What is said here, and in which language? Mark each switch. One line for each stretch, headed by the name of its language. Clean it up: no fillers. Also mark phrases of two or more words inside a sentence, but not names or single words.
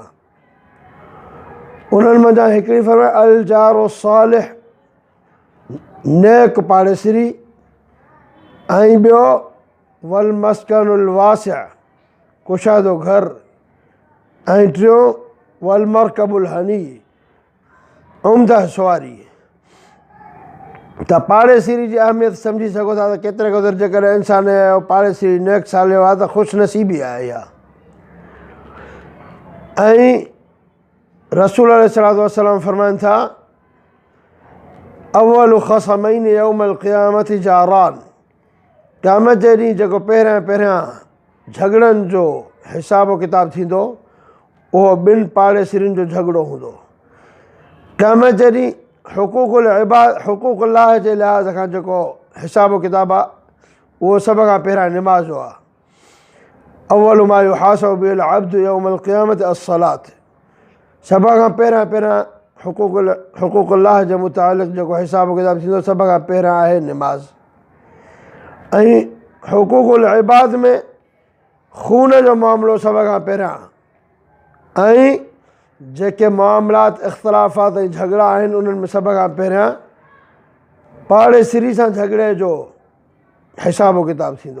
Sindhi: उन्हनि मंझां हिकिड़ी फ़रमाए
Arabic: الجار الصالح,
Sindhi: नेक पाड़ेसिरी, ऐं ॿियो
Arabic: والمسكن الواسع,
Sindhi: कुशादो घर, ऐं टियों
Arabic: والمركب الهني,
Sindhi: उम्दा सवारी। त पाड़ेसिरी जी अहमियत सम्झी सघो था त केतिरे क़दुरु जेकॾहिं इंसान जो पाड़ेसिरी नेक सालियो आहे त ख़ुशि नसीबी आहे इहा।
Arabic: ऐं رسول عليه الصلاة والسلام
Sindhi: फ़रमाइनि था
Arabic: أول خصمين يوم القيامة جاران,
Sindhi: क़यामत जे ॾींहुं जेको पहिरियां झगड़नि जो हिसाबु किताबु थींदो उहो ॿिनि पाड़ेसिरियुनि जो झगड़ो हूंदो। क़यामत जे ॾींहुं हुक़ूक़ुल्लाह जे लिहाज़ खां जेको हिसाबु किताबु आहे उहो सभ खां पहिरियां निमाज़ जो आहे।
Arabic: أول ما يحاسب به العبد يوم القيامة الصلاة,
Sindhi: सभ खां पहिरियां हुक़ूक़ुल्लाह जे मुतालिक़ जेको हिसाबु किताबु थींदो सभ खां पहिरियां आहे निमाज़। ऐं
Arabic: حقوق العباد
Sindhi: में खून जो मामिलो सभ खां पहिरियां, ऐं जेके मामलात इख़्तिलाफ़ात ऐं झगड़ा आहिनि उन्हनि में सभ खां पहिरियां पाड़ेसिरी सां झगड़े जो हिसाबु किताबु थींदो।